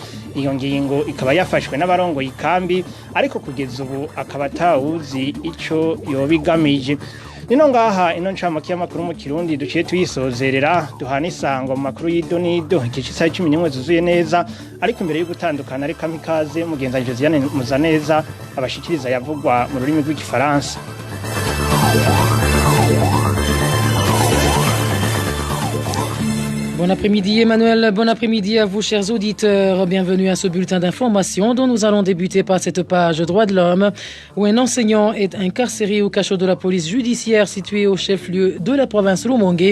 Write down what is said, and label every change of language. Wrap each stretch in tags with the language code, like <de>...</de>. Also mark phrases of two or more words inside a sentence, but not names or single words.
<rn>Iyo ngingo ikaba yafashwe n'abarongo y'ikambi ariko kugeza ubu akaba atawuzi ico yobigamije. Nino ngaha ino ncamake y'amakuru mu Kirundi duciye tuyisozerera duhana isango mu makuru y'idonido igice cy'isaha 11 zuzuye neza ariko imbere yo gutandukana reka mikaze mugenza Josiane Muzaneza abashikiriza yavugwa mu rurimi rw'igifaransa.</rn> <fr>Bon après-midi Emmanuel, bon après-midi à vous chers auditeurs. Bienvenue à ce bulletin d'information dont nous allons débuter par cette page droits de l'homme où un enseignant est incarcéré au cachot de la police judiciaire située au chef-lieu de la province Rumonge.</fr>